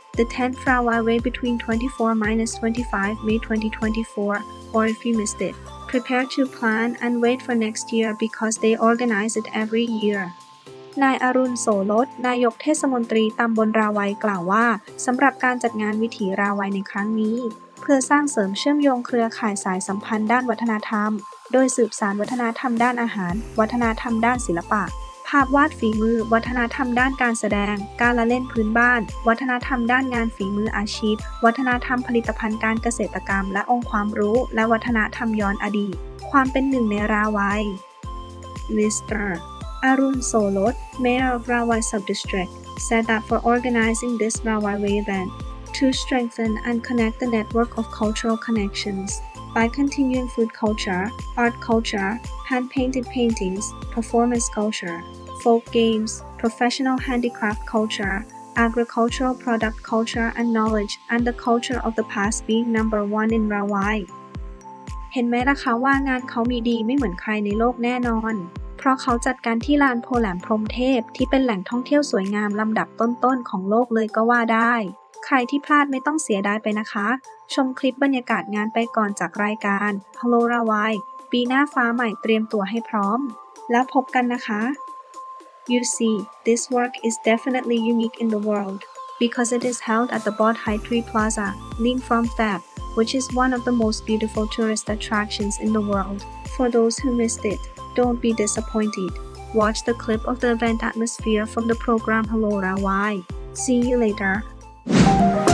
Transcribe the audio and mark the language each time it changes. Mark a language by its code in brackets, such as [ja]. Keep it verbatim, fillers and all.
[en] The tenth Rawai Way between twenty-four to twenty-five May twenty twenty-four, or if you missed it, prepare to plan and wait for next year because they organize it every year. [th] นายอรุณ โสรส นายกเทศมนตรีตำบลราไวกล่าวว่าสำหรับการจัดงานวิถีราไวในครั้งนี้เพื่อสร้างเสริมเชื่อมโยงเครือข่ายสายสัมพันธ์ด้านวัฒนธรรมโดยสืบสานวัฒนธรรมด้านอาหารวัฒนธรรมด้านศิลปะ ภาพวาดฝีมือวัฒนธรรมด้านการแสดงการละเล่นพื้นบ้านวัฒนธรรมด้านงานฝีมืออาชีพวัฒนธรรมผลิตภัณฑ์การเกษตรกรรมและองค์ความรู้และวัฒนธรรมย้อนอดีตความเป็นหนึ่งในราไว [en] Mister Arun Solot, Mayor of Rawai Subdistrict, said that for organizing this Rawai Way event to strengthen and connect the network of cultural connections. By continuing food culture, art culture, hand-painted paintings, performance culture, folk games, professional handicraft culture, agricultural product culture and knowledge, and the culture of the past being number one in Rawai. [th] เห็นไหมล่ะคะว่างานเขามีดีไม่เหมือนใครในโลกแน่นอนเพราะเขาจัดการที่ลานโพแหลมพรหมเทพที่เป็นแหล่งท่องเที่ยวสวยงามลำดับต้นๆของโลกเลยก็ว่าได้ ใครที่พลาดไม่ต้องเสียดายไปนะคะชมคลิปบรรยากาศงานไปก่อนจากรายการ Hello Rawai ปีหน้าฟ้าใหม่เตรียมตัวให้พร้อมแล้วพบกันนะคะ [en] You see, this work is definitely unique in the world because it is held at the Bod Hai Tree Plaza, Ling Phrom Thap, which is one of the most beautiful tourist attractions in the world. For those who missed it, don't be disappointed. Watch the clip of the event atmosphere from the program Hello Rawai. See you later.